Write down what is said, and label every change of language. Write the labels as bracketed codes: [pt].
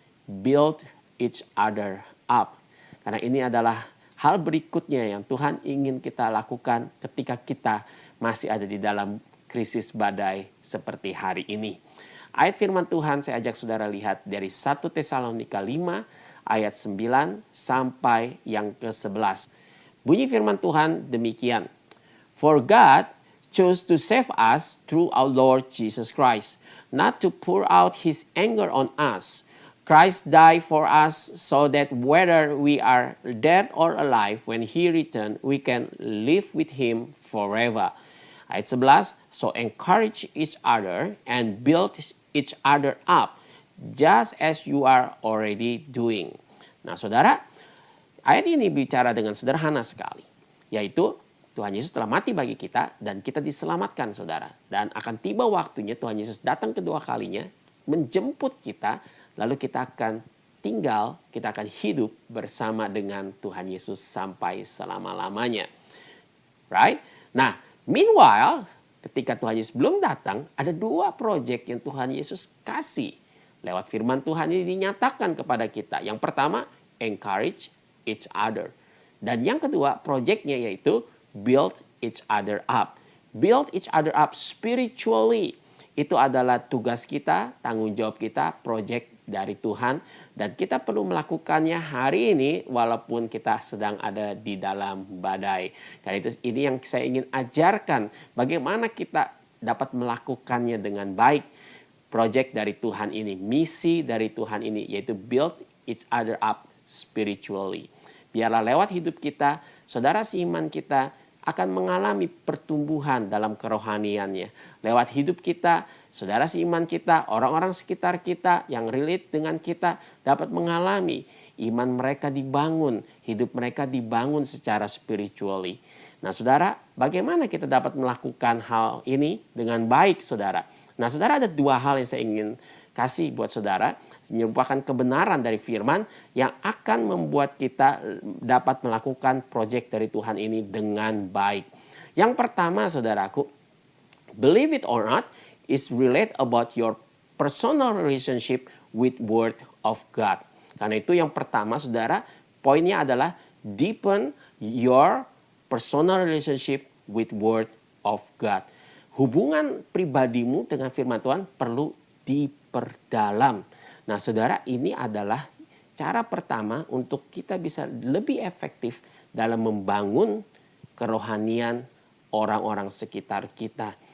[en] Build each other up. [id] Karena ini adalah hal berikutnya yang Tuhan ingin kita lakukan ketika kita masih ada di dalam krisis badai seperti hari ini. Ayat firman Tuhan saya ajak saudara lihat dari 1 Tesalonika 5 ayat 9 sampai yang ke-11. Bunyi firman Tuhan demikian. [en] For God chose to save us through our Lord Jesus Christ, not to pour out his anger on us. Christ died for us so that whether we are dead or alive, when he returns, we can live with him forever. [id] Ayat 11, [en] so encourage each other and build each other up, just as you are already doing. [id] Nah saudara, ayat ini bicara dengan sederhana sekali, yaitu Tuhan Yesus telah mati bagi kita dan kita diselamatkan saudara. Dan akan tiba waktunya Tuhan Yesus datang kedua kalinya, menjemput kita, lalu kita akan tinggal, kita akan hidup bersama dengan Tuhan Yesus sampai selama-lamanya. [en] Right? [id] Nah, [en] meanwhile, [id] ketika Tuhan Yesus belum datang, ada dua proyek yang Tuhan Yesus kasih. Lewat firman Tuhan ini dinyatakan kepada kita. Yang pertama, [en] encourage each other. [id] Dan yang kedua, proyeknya yaitu [en] build each other up. Build each other up spiritually. [id] Itu adalah tugas kita, tanggung jawab kita, proyek dari Tuhan. Dan kita perlu melakukannya hari ini walaupun kita sedang ada di dalam badai. Karena itu ini yang saya ingin ajarkan. Bagaimana kita dapat melakukannya dengan baik. Proyek dari Tuhan ini, misi dari Tuhan ini yaitu [en] build each other up spiritually. [id] Biarlah lewat hidup kita, saudara seiman kita akan mengalami pertumbuhan dalam kerohaniannya. Lewat hidup kita, saudara seiman kita, orang-orang sekitar kita yang relate dengan kita dapat mengalami iman mereka dibangun, hidup mereka dibangun secara spiritually. Nah saudara, bagaimana kita dapat melakukan hal ini dengan baik saudara? Nah saudara, ada dua hal yang saya ingin kasih buat saudara. Merupakan kebenaran dari firman yang akan membuat kita dapat melakukan proyek dari Tuhan ini dengan baik. Yang pertama saudaraku, [en] believe it or not, is relate about your personal relationship with word of God. [id] Karena itu yang pertama saudara, poinnya adalah [en] deepen your personal relationship with word of God. [id] Hubungan pribadimu dengan firman Tuhan perlu diperdalam. Nah saudara, ini adalah cara pertama untuk kita bisa lebih efektif dalam membangun kerohanian orang-orang sekitar kita.